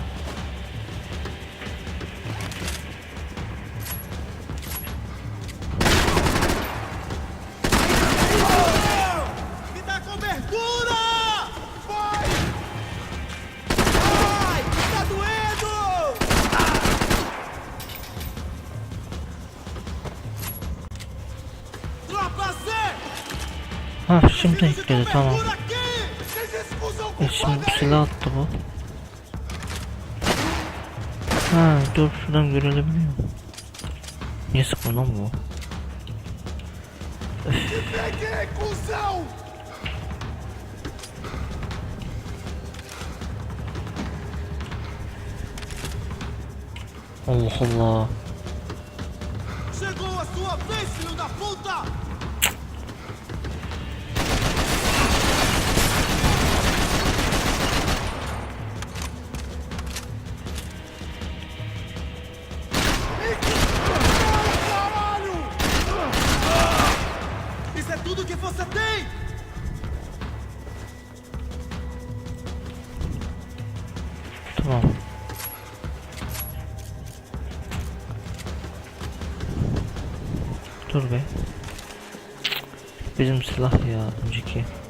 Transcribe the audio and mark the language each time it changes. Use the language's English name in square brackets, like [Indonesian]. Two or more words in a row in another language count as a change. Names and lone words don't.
[Portuguese] Me dá cobertura! Vai! Vai! Tá doendo! Tropa Z! [Turkish] Ha şimdi ekledi, tamam. Şimdi bir silah attı bu. Ha dur, şuradan görülebiliyor. Niye sıkma lan bu? Allah Allah. [Portuguese] Chegou a sua vez, filho da puta! Caralho! Isso é tudo que você tem! [Turkish] Tamam. Dur be. Bizim silah ya, önceki.